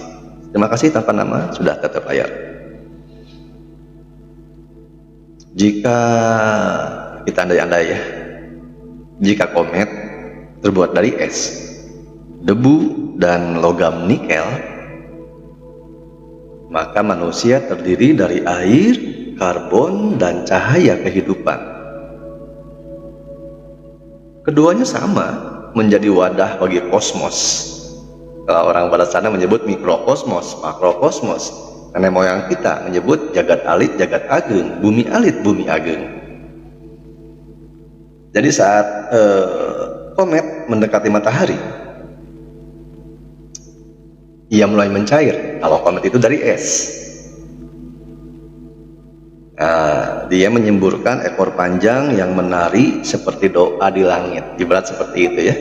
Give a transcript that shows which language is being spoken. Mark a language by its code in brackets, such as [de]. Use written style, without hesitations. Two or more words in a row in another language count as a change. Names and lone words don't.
[id] Terima kasih tanpa nama sudah tetap layar. Jika kita andai-andai ya, jika komet terbuat dari es, debu, dan logam nikel, maka manusia terdiri dari air, karbon, dan cahaya kehidupan. Keduanya sama, menjadi wadah bagi kosmos. Kalau orang barat sana menyebut mikrokosmos, makrokosmos. Nenek moyang kita menyebut [jv] jagat alit, jagat ageng, bumi alit, bumi ageng. [id] Jadi saat komet mendekati matahari, ia mulai mencair. Kalau komet itu dari es, dia menyemburkan ekor panjang yang menari seperti doa di langit, ibarat seperti itu ya.